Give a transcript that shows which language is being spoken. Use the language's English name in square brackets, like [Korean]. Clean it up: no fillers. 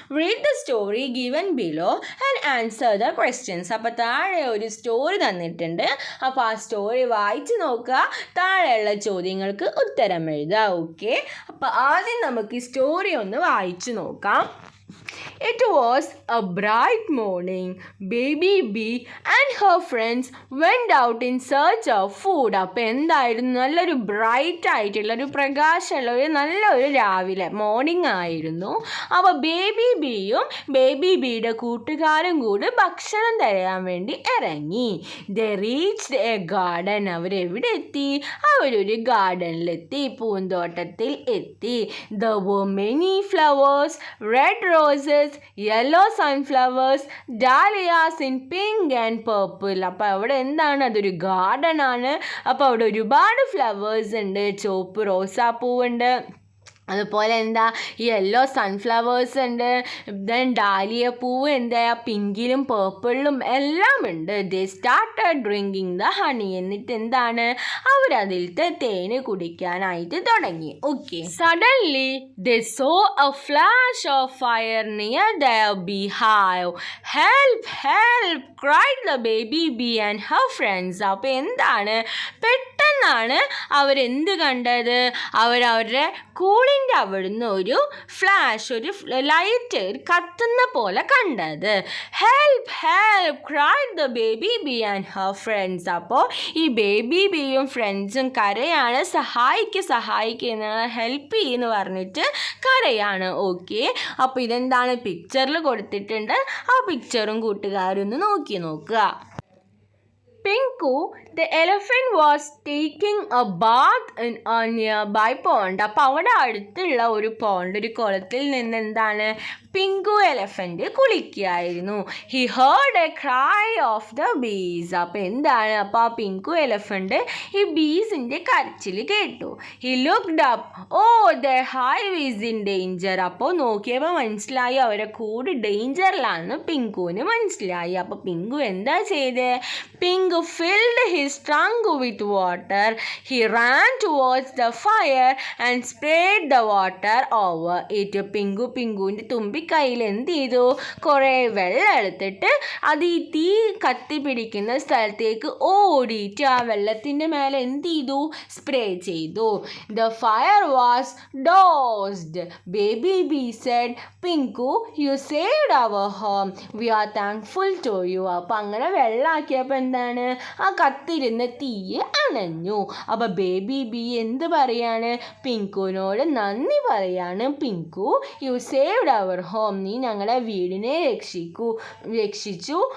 [English] Read the story given below and answer the questions. [Malayalam] അപ്പോൾ താഴെ ഒരു സ്റ്റോറി തന്നിട്ടുണ്ട്. അപ്പോൾ ആ സ്റ്റോറി വായിച്ച് നോക്കുക, താഴെയുള്ള ചോദ്യങ്ങൾക്ക് ഉത്തരം എഴുതുക. ഓക്കെ, അപ്പോൾ ആദ്യം നമുക്ക് ഈ സ്റ്റോറി ഒന്ന് വായിച്ചു നോക്കാം. [English] It was a bright morning. Baby bee and her friends went out in search of food. [Malayalam] അപ്പോൾ എന്തായിരുന്നു, നല്ലൊരു ബ്രൈറ്റ് ആയിട്ടുള്ള ഒരു പ്രകാശമുള്ള ഒരു നല്ലൊരു രാവിലെ മോർണിംഗ് ആയിരുന്നു. അപ്പോൾ ബേബി ബീയും ബേബി ബീയുടെ കൂട്ടുകാരും കൂടി ഭക്ഷണം തരാൻ വേണ്ടി ഇറങ്ങി. [English] They reached a garden. [Malayalam] അവരെവിടെ എത്തി? അവരൊരു ഗാർഡനിലെത്തി, പൂന്തോട്ടത്തിൽ എത്തി. [English] There were many flowers, red roses, yellow sunflowers, dahlias in pink and purple. [Malayalam] അപ്പോൾ അവിടെ എന്താണ്, അതൊരു ഗാർഡൻ ആണ്. അപ്പോൾ അവിടെ ഒരുപാട് ഫ്ലവേഴ്സ് ഉണ്ട്. ചുവപ്പ് റോസാപ്പൂവുണ്ട്, അതുപോലെ എന്താ യെല്ലോ സൺഫ്ലവേഴ്സ് ഉണ്ട്. ദെൻ ഡാലിയ പൂവ് എന്താ പിങ്കിലും പേർപ്പിളിലും എല്ലാം ഉണ്ട്. [English] They started drinking the honey. [Malayalam] എന്നിട്ട് എന്താണ്, അവരതിലത്തെ തേന് കുടിക്കാനായിട്ട് തുടങ്ങി. [English] Okay, suddenly they saw a flash of fire near their beehive. Help help cried the baby bee and her friends. [Malayalam] അപ്പോൾ എന്താണ്, പെട്ടെന്നാണ് അവരെന്ത് കണ്ടത്, അവരവരുടെ കൂളിൻ്റെ അവിടുന്ന് ഒരു ഫ്ലാഷ്, ഒരു ലൈറ്റ് കത്തുന്ന പോലെ കണ്ടത്. [English] Help help cried the baby bee and her friends. [Malayalam] അപ്പോൾ ഈ ബേബി ബീയും ഫ്രണ്ട്സും കരയാണ്, സഹായിക്കുന്ന ഹെൽപ്പ് ചെയ്യുമെന്ന് പറഞ്ഞിട്ട് കരയാണ്. ഓക്കെ, അപ്പോൾ ഇതെന്താണ് പിക്ചറിൽ കൊടുത്തിട്ടുണ്ട്. ആ പിക്ചറും കൂട്ടുകാരൊന്ന് നോക്കുക. [English] Pinku, the elephant, was taking a bath in a nearby pond. [Malayalam] അപ്പോൾ അവിടെ അടുത്തുള്ള ഒരു പോണ്ട്, ഒരു കുളത്തിൽ നിന്ന് എന്താണ്, pink elephant കുളിക്കുകയായിരുന്നു. [English] He heard a cry of the bees. [Malayalam] അപ്പോൾ എന്താണ്, അപ്പോൾ ആ പിങ്കു എലഫൻ്റ് ഈ ബീസിൻ്റെ കരച്ചിൽ കേട്ടു. [English] He looked up. Oh, the hive is in danger. [Malayalam] അപ്പോൾ നോക്കിയപ്പോൾ മനസ്സിലായി അവരെ കൂട് ഡേഞ്ചറിലാണെന്ന് പിങ്കുവിന് മനസ്സിലായി. അപ്പോൾ പിങ്കു എന്താ ചെയ്തേ, pink [English] filled his trunk with water. He ran towards the fire and sprayed the water over it. [Malayalam] പിങ്കുവിൻ്റെ തുമ്പിക്കൈയിൽ എന്ത് ചെയ്തു, കുറേ വെള്ളം എടുത്തിട്ട് അത് ഈ തീ കത്തി പിടിക്കുന്ന സ്ഥലത്തേക്ക് ഓടിയിട്ട് ആ വെള്ളത്തിൻ്റെ മേലെ എന്ത് ചെയ്തു, സ്പ്രേ ചെയ്തു. [English] The fire was doused. Baby bee said, Pinku, you saved our home. We are thankful to you. [Malayalam] അപ്പോൾ അങ്ങനെ വെള്ളമാക്കിയപ്പോൾ എന്താണ്, ആ കത്തിരുന്ന തീ അണഞ്ഞു. അപ്പോൾ ബേബി ബി എന്ത് പറയാണ്, പിങ്കുവിനോട് നന്ദി പറയാണ്. [English] Pinku, you saved our home. [Malayalam] നീ ഞങ്ങളെ വീടിനെ രക്ഷിച്ചു.